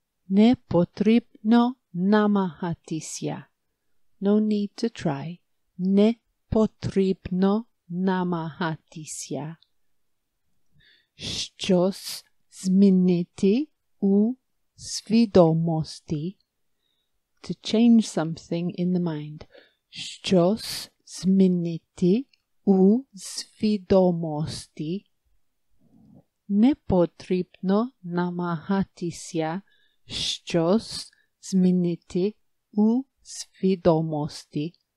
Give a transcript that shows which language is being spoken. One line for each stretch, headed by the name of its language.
Ukrainian: Не потрібно намагатися.
English: No need to try.
Ukrainian: Не потрібно намагатися. Щось змінити у свідомості.
English: To change something in the mind.
Ukrainian: Щось змінити у свідомості. Не потрібно намагатися щось змінити у свідомості.